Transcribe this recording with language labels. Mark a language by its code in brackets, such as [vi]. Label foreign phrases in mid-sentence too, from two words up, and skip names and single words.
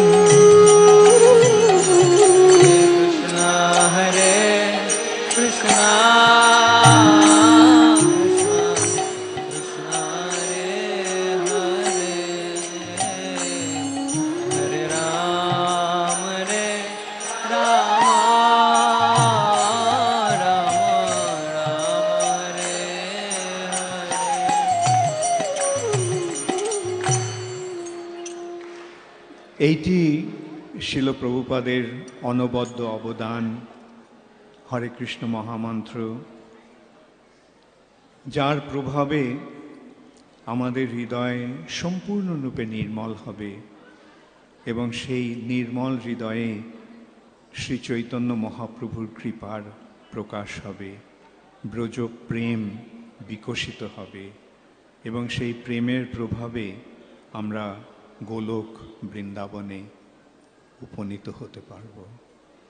[sa] Krishna Hare Krishna Krishna Hare Hare, Hare Rama Rama, Rama Rama Hare Hare. [bn] এইটি শিল প্রভুপাদের অনবদ্য অবদান, হরে কৃষ্ণ মহামন্ত্র, যার প্রভাবে আমাদের হৃদয় সম্পূর্ণরূপে নির্মল হবে এবং সেই নির্মল হৃদয়ে শ্রী চৈতন্য মহাপ্রভুর কৃপার প্রকাশ হবে, ব্রজ প্রেম বিকশিত হবে এবং সেই প্রেমের প্রভাবে আমরা গোলক বৃন্দাবনে উপনীত হতে পারব।